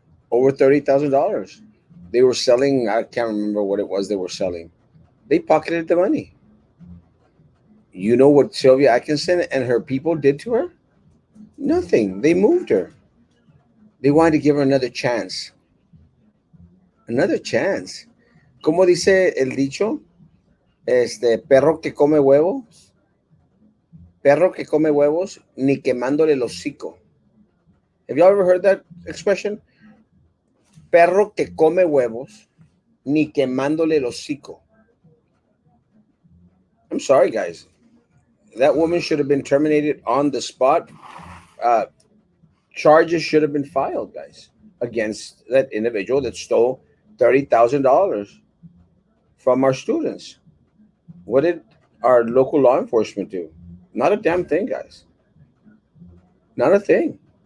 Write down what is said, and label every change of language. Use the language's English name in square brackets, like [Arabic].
[English] Over $30,000. They were selling, I can't remember what it was they were selling. They pocketed the money. You know what Sylvia Atkinson and her people did to her? Nothing. They moved her. They wanted to give her another chance. Another chance. [Spanish] Como dice el dicho, perro que come huevos, perro que come huevos, ni quemándole el hocico. [English] Have y'all ever heard that expression? [Spanish] Perro que come huevos, ni quemándole el hocico. [English] I'm sorry, guys. That woman should have been terminated on the spot. Uh, Charges should have been filed, guys, against that individual that stole $30,000 from our students. What did our local law enforcement do? Not a damn thing, guys. Not a thing.